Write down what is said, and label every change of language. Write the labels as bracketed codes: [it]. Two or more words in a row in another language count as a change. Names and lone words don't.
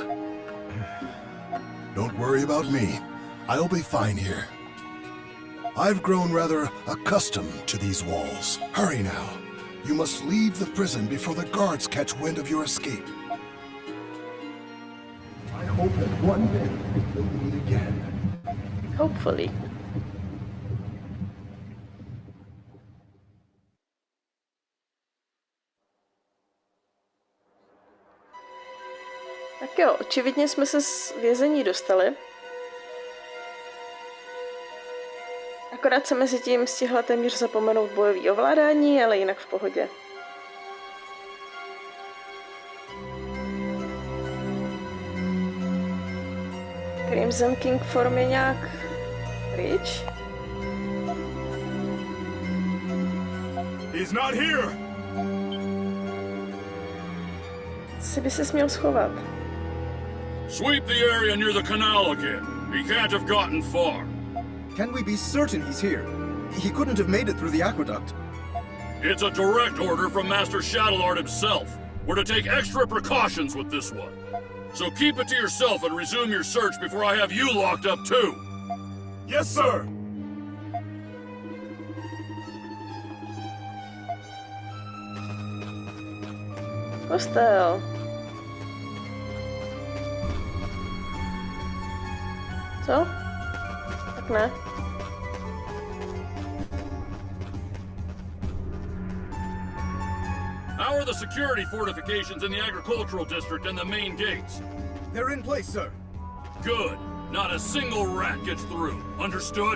[en] Don't worry about me. I'll be fine here. I've grown rather accustomed to these walls. Hurry now. You must leave the prison before the guards catch wind of your escape. I hope that one day we'll meet again. Hopefully. [cs] Tak jo, očividně jsme se z vězení dostali. Akorát se mezi tím stihla téměř zapomenout bojový ovládání, ale jinak v pohodě. Crimson King form je nějak pryč? [en] He's not here. [cs] Si by se směl schovat. [en] Sweep the area near the canal again. He can't have gotten far. Can we be certain he's here? He couldn't have made it through the aqueduct. It's a direct order from Master Shadowlord himself. We're to take extra precautions with this one. So keep it to yourself and resume your search before I have you locked up too. Yes, sir. [cs] Kostel. Co? Tak ne. [en] How are the security fortifications in the agricultural district and the main gates? They're in place, sir. Good. Not a single rat gets through. Understood?